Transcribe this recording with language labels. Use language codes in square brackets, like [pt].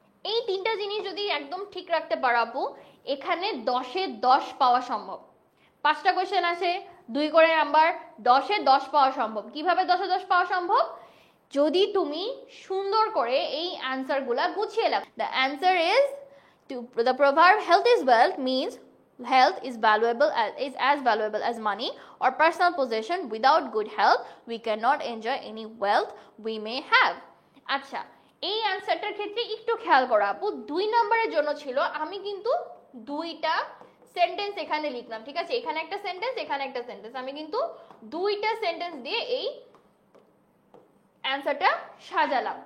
[bn] এই 3টা জিনিস যদি একদম ঠিক রাখতে পারবো, এখানে 10-এ 10 পাওয়া সম্ভব। 5টা কোয়েশ্চেন আছে, 2 করে নাম্বার, 10-এ 10 পাওয়া সম্ভব। কিভাবে 10-এ 10 পাওয়া সম্ভব? যদি তুমি সুন্দর করে এই অ্যানসারগুলা গুছিয়ে লেখো। [en] The answer is to the proverb health is wealth means health is as valuable as money or personal possession. Without good health we cannot enjoy any wealth we may have. [bn] আচ্ছা, এই অ্যানসারটার ক্ষেত্রে একটু খেয়াল করো আপু, 2 নম্বরের জন্য ছিল আমি কিন্তু 2টা সেন্টেন্স এখানে লিখলাম, ঠিক আছে? এখানে একটা সেন্টেন্স, এখানে একটা সেন্টেন্স, আমি কিন্তু 2টা সেন্টেন্স দিয়ে এই অ্যানসারটা সাজালাম।